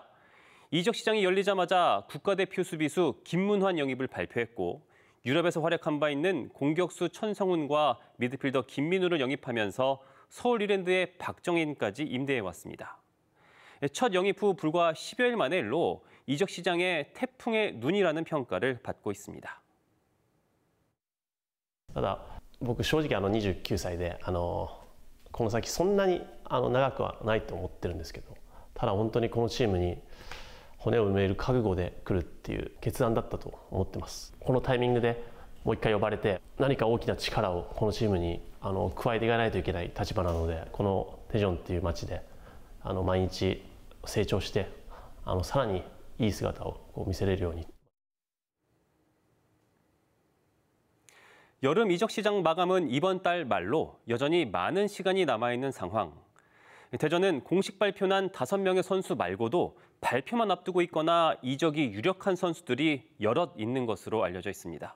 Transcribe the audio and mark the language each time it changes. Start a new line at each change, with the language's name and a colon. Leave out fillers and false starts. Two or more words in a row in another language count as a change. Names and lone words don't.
Korean: 이적 시장이 열리자마자 국가대표 수비수 김문환 영입을 발표했고 유럽에서 활약한 바 있는 공격수 천성훈과 미드필더 김민우를 영입하면서 서울 이랜드의 박정인까지 임대해왔습니다. 첫 영입 후 불과 10여일 만에 일로 이적 시장의 태풍의 눈이라는 평가를 받고 있습니다.
Japanese: ただ僕正直29歳でこの先そんなに長くはないと思ってるんですけど、ただ本当にこのチームに骨を埋める覚悟で来るっていう決断だったと思ってます。このタイミングでもう一回呼ばれて何か大きな力をこのチームに加えていかないといけない立場なので、このテジョンっていう街で毎日成長してさらにいい姿を見せれるように。
Korean: 여름 이적 시장 마감은 이번 달 말로 여전히 많은 시간이 남아있는 상황. 대전은 공식 발표난 5명의 선수 말고도 발표만 앞두고 있거나 이적이 유력한 선수들이 여럿 있는 것으로 알려져 있습니다.